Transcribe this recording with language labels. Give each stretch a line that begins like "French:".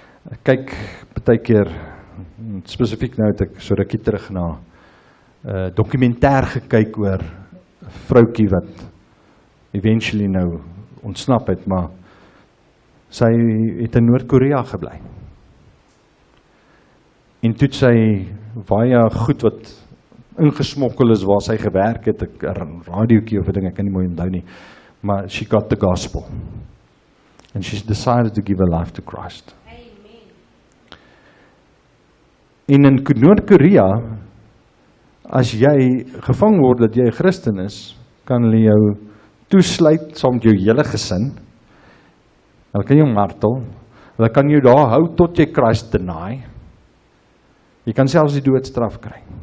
Afrikaans: Ek kyk baie keer, spesifiek nou het ek so rukkie terug na dokumentêr gekyk oor 'n vroukie wat eventually nou ontsnap het, maar sy het in Noord-Korea gebly. En toe het sy baie goed wat ingesmokkel is waar sy gewerk het, 'n radiootjie of 'n ding, ek kan nie mooi onthou nie, maar
English: she got the gospel. And she's decided to give her life to Christ.
Afrikaans: En in Noord-Korea, as jy gevang word dat jy 'n Christen is, kan hulle jou toesluit saam met jou hele gesin. Hulle kan jou martel. Hulle kan jou daar hou tot jy Christ deny. Jy kan selfs die doodstraf kry.